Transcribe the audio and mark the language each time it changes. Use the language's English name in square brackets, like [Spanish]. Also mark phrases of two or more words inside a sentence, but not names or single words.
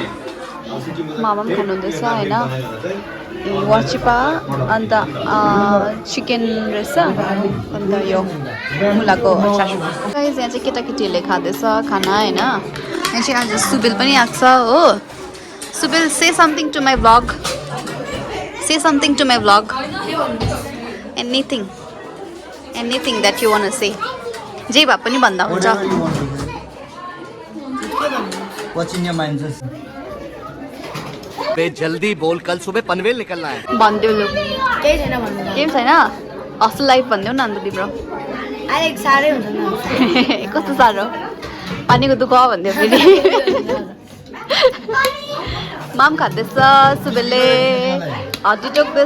[Nepali] मामा पनि खानुहुँदैछ होइन वाचिपा अन्त चिकन रहेछ अन्त यो मुलाको अचार गाइस यहाँ चाहिँ केटाकेटीहरूले खाँदैछ खाना होइन यहाँ चाहिँ आज सुबेल पनि आएको छ हो सुबेल [English] say something to my vlog say something to my vlog anything that you want [Nepali] से जे भए पनि भन्दा हुन्छ [English] What's in your mind, sir? [Hindi] बे जल्दी बोल कल सुबह पनवेल निकलना है [Nepali] भनिदेऊ लु केही छैन भन्नु केही पनि छैन [English] hostel life [Nepali] भनिदेऊ न अन्त तिम्रो अहिले साह्रै हुन्छ नि कस्तो साह्रो पानीको दुःख भनिदियो फेरि माम खाँदैछ सुबेलले हड्डी टोक्दैछ